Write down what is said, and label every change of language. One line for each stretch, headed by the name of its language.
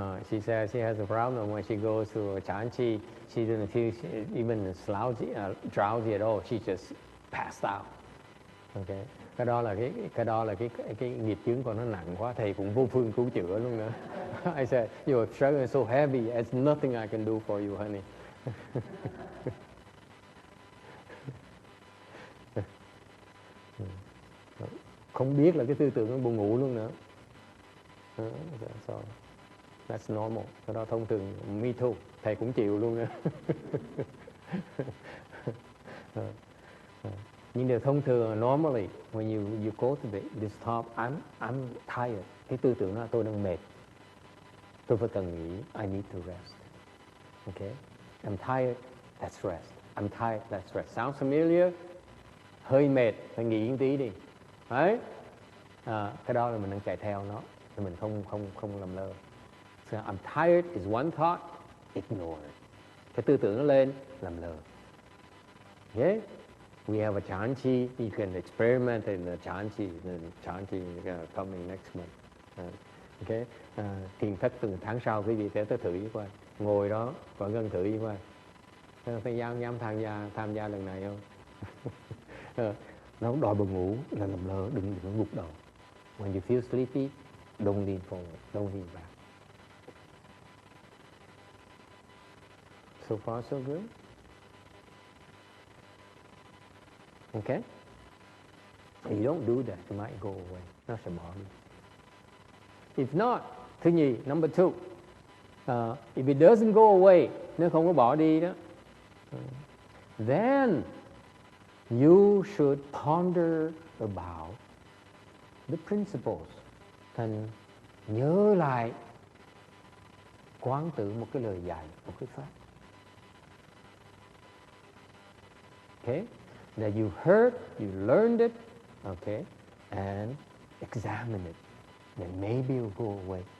English: She says she has a problem when she goes to a chan. She doesn't feel even drowsy at all. She just passed out. Okay.
Vietnamese: Cái đó là cái nghiệp chướng của nó nặng quá, thầy cũng vô phương cứu chữa luôn nữa.
English: I said, your struggle is so heavy, there's nothing I can do for you, honey.
Vietnamese: Không biết là cái tư tưởng nó buồn ngủ luôn nữa.
English: So, that's normal.
Vietnamese: Cái đó thông thường,
English: me too.
Vietnamese: Thầy cũng chịu luôn nữa. Nhưng điều thông thường,
English: normally, when you cultivate this thought, I'm tired.
Vietnamese: Cái tư tưởng đó, tôi đang mệt. Tôi phải cần nghỉ.
English: I need to rest. Okay? I'm tired, let's rest. I'm tired, let's rest. Sounds familiar?
Vietnamese: Hơi mệt, phải nghỉ một tí đi. Đấy? Cái đó là mình đang chạy theo nó. thì mình không làm lơ.
English: So I'm tired is one thought, ignore it.
Vietnamese: Cái tư tưởng nó lên, làm lơ.
English: Okay? We have a chanchi. You can experiment in the chanchi. The chanchi coming next month. Okay?
Vietnamese: Thiền thất từ tháng sau quý vị sẽ tới thử với coi. Ngồi đó, còn gần thử với coi. Phải dám tham gia lần này không? Nó đòi buồn ngủ là làm lơ, đừng gục đầu.
English: When you feel sleepy, don't lean forward, don't lean back. So far, so good. Okay? If you don't do that, it might go away.
Vietnamese: Nó sẽ bỏ đi.
English: If not,
Vietnamese: thứ nhì,
English: number two, if it doesn't go away,
Vietnamese: nếu không có bỏ đi đó,
English: then you should ponder about the principles.
Vietnamese: Thành nhớ lại, quán tưởng một cái lời dạy, một cái pháp.
English: Okay? That you heard, you learned it, okay, and examine it. Then maybe it will go away.